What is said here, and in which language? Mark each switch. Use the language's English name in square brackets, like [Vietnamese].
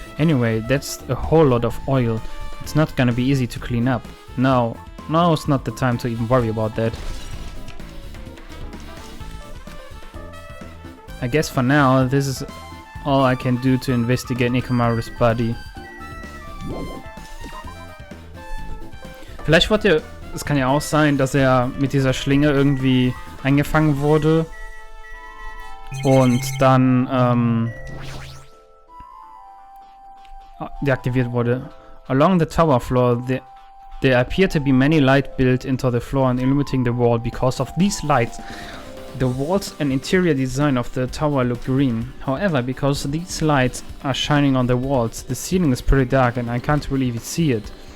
[English] Anyway, that's a whole lot of oil. It's not gonna be easy to clean up. Now is not the time to even worry about that. I guess for now, this is all I can do to investigate Nekomaru's body. [German] Vielleicht wurde es kann ja auch sein, dass er mit dieser Schlinge irgendwie eingefangen wurde und dann deaktiviert wurde. [English] Along the tower floor, there appear to be many lights built into the floor and illuminating the wall. Because of these lights, the walls and interior design of the tower look green. However, because these lights are shining on the walls, the ceiling is pretty dark and I can't really see it.